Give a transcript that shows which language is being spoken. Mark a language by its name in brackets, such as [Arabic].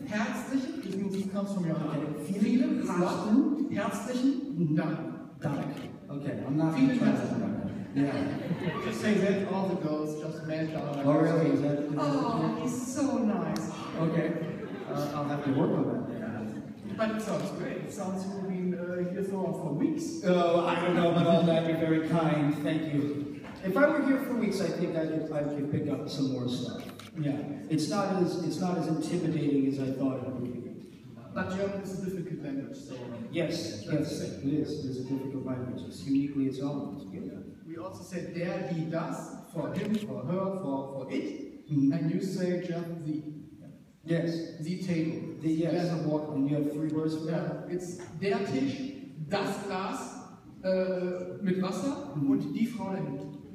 [English] herzlichen, this comes from your heart. [German] Vielen herzlichen Dank. [English] Okay, I'm not [German] vielen [English] trying [German] herzlichen Dank. [English] Yeah. Just say that, all the girls just melt down. Oh, really? Is that? Oh, he's so nice. Okay. I'll have to work on that. But it sounds great. It sounds you've been here for weeks. Oh, I don't know about all that. You're very kind. Thank you. If I were here for weeks, I think I could pick up some more stuff. Yeah. It's not as intimidating as I thought it would be. But German is a difficult language, so yes, it is. It is a difficult language. It's uniquely its own. It's good. We also said der, die, das for him, for her, for it, and you say just the. Yes. The table. Yes. There's a word. And you have 3 words for that? It's [German] der Tisch, das Glas mit Wasser und die Frau dahinter.